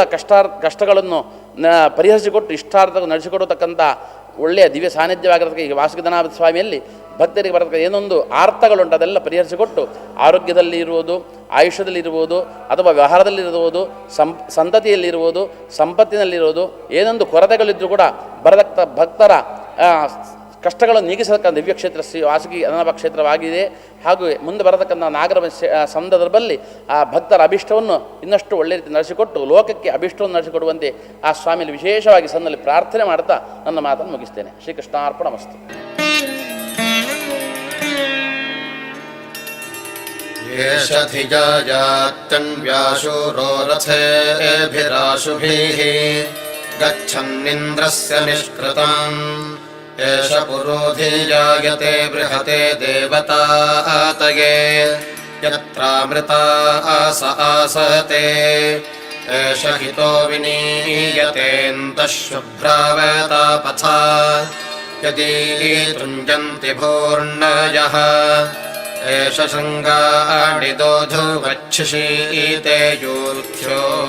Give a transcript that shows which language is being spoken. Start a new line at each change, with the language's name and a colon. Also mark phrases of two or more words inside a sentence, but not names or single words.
Kannada: ಕಷ್ಟಗಳನ್ನು ಪರಿಹರಿಸಿಕೊಟ್ಟು ಇಷ್ಟಾರ್ಥ ನಡೆಸಿಕೊಡತಕ್ಕಂಥ ಒಳ್ಳೆಯ ದಿವ್ಯ ಸಾನ್ನಿಧ್ಯವಾಗಿರತಕ್ಕ ಈ ವಾಸುಕಿನಾಥ ಸ್ವಾಮಿಯಲ್ಲಿ ಭಕ್ತರಿಗೆ ಬರತಕ್ಕ ಏನೊಂದು ಆರ್ಥಗಳುಂಟು ಅದೆಲ್ಲ ಪರಿಹರಿಸಿಕೊಟ್ಟು ಆರೋಗ್ಯದಲ್ಲಿ ಇರುವುದು, ಆಯುಷ್ಯದಲ್ಲಿರುವುದು ಅಥವಾ ವ್ಯವಹಾರದಲ್ಲಿರುವುದು, ಸಂತತಿಯಲ್ಲಿರುವುದು, ಸಂಪತ್ತಿನಲ್ಲಿರುವುದು ಏನೊಂದು ಕೊರತೆಗಳಿದ್ದರೂ ಕೂಡ ಬರತಕ್ಕ ಭಕ್ತರ ಕಷ್ಟಗಳನ್ನು ನೀಗಿಸತಕ್ಕಂಥ ದಿವ್ಯ ಕ್ಷೇತ್ರ ಶ್ರೀ ವಾಸುಕಿ ಅನಂತನಾಭ ಕ್ಷೇತ್ರವಾಗಿದೆ. ಹಾಗೂ ಮುಂದೆ ಬರತಕ್ಕಂಥ ನಾಗರ ಸಂದರ್ಭದಲ್ಲಿ ಆ ಭಕ್ತರ ಅಭಿಷ್ಟವನ್ನು ಇನ್ನಷ್ಟು ಒಳ್ಳೆ ರೀತಿ ನಡೆಸಿಕೊಟ್ಟು ಲೋಕಕ್ಕೆ ಅಭಿಷ್ಟವನ್ನು ನಡೆಸಿಕೊಡುವಂತೆ ಆ ಸ್ವಾಮಿಯಲ್ಲಿ ವಿಶೇಷವಾಗಿ ಸನ್ನಲ್ಲಿ ಪ್ರಾರ್ಥನೆ ಮಾಡ್ತಾ ನನ್ನ ಮಾತನ್ನು ಮುಗಿಸ್ತೇನೆ. ಶ್ರೀಕೃಷ್ಣಾರ್ಪಣಮಸ್ತು.
Sanskrit: येषधिजायात्यन्व्याशूरो रथेभिराशुभिः गच्छन्निन्द्रस्य निष्कृतम् एष पुरोधिजायते बृहते देवतातये यत्रामृता स आसते एष हितो विनीयतेऽन्तः शुभ्रावतापथा यदि तुञ्जन्ति भूर्णयः एष शृङ्गाणि दोधुवच्छिषीते यूर्थ्यो